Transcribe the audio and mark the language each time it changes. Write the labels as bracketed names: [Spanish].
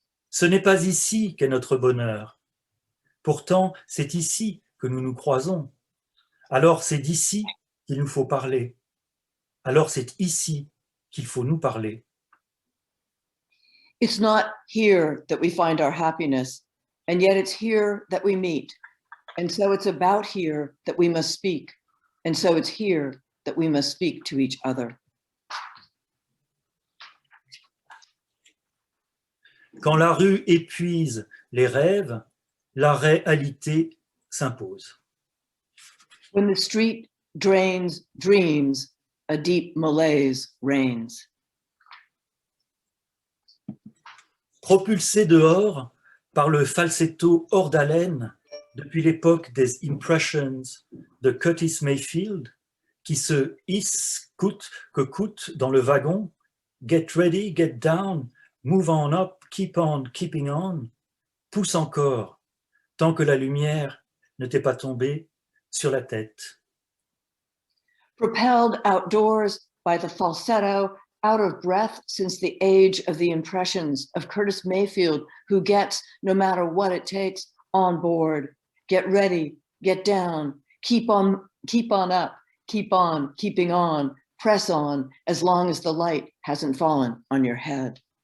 [French] Ce n'est pas ici qu'est notre bonheur. Pourtant, c'est ici que nous nous croisons. Alors c'est d'ici qu'il nous faut parler. Alors c'est ici qu'il faut nous parler. [English] It's not here that we find our happiness, and yet it's here that we meet. And so it's about here that we must speak. And so it's here that we must speak to each other. [French] Quand la rue épuise les rêves, la réalité s'impose. [English] When the street drains dreams, a deep malaise reigns. [French] Propulsé dehors par le falsetto hors d'haleine depuis l'époque des Impressions de Curtis Mayfield, qui se hisse coûte que coûte dans le wagon, [English] get ready, get down, move on up, keep on keeping on, [French] pousse encore, tant que la lumière ne t'est pas tombée sur la tête. [English] Propelled outdoors by the falsetto, out of breath since the age of the Impressions of Curtis Mayfield, who gets, no matter what it takes, on board. Get ready, get down, keep on up, keep on keeping on, press on as long as the light hasn't fallen on your head.